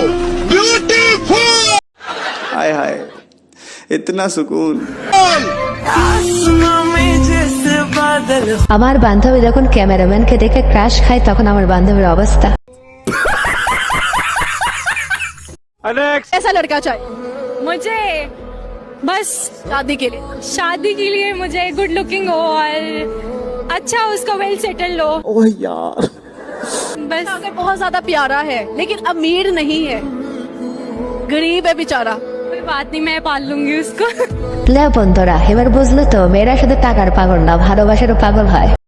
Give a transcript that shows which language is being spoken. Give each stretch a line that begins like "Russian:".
Hindi: हाय हाय इतना सुकून।
Bangla: আমার বান্ধবী যখন ক্যামেরাম্যানকে দেখে ক্রাশ খায়, তখন আমার বান্ধবীর অবস্থা।
Hindi: ऐसा लड़का चाहिए मुझे, बस शादी के लिए मुझे गुड लुकिंग हो और अच्छा उसको वेल सेटल हो। ओह यार बस बहुत ज्यादा प्यारा है लेकिन अमीर नहीं है, गरीब है बेचारा। कोई बात नहीं, मैं पाल लूंगी उसको।
Bangla: লে বন্ধুরা এবার বুঝলো তো, মেয়েরা শুধু টাকার পাগল না, ভালোবাসারও পাগল হয়।